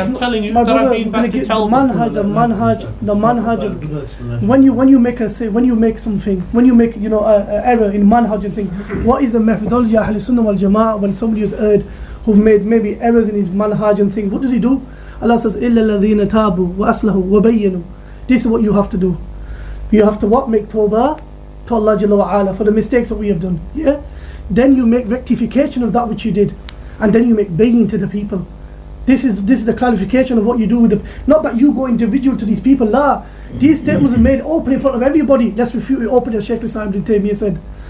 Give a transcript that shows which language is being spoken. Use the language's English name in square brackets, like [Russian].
[English] I'm not- telling you my that brother, I've been back to tell the manhaj of when you make something, when you make a error in manhaj and think, what is the methodology of Ahl Sunnah wal Jama'ah when somebody has erred, who've made maybe errors in his manhaj and think, what does he do? [Arabic] Allah says, إِلَّا الَّذِينَ تَابُوا وَأَصْلَحُوا وَبَيَّنُوا. [English] This is what you have to do. You have to what? Make tawbah to Allah Jalla wa Ala for the mistakes that we have done. Yeah? then you make rectification of that which you did, and then you make baying to the people. This is the clarification of what you do with the, not that you go individual to these people. La, these statements are made open in front of everybody. Let's refute it open, as Shaykh Islam ibn Taymiyyah said.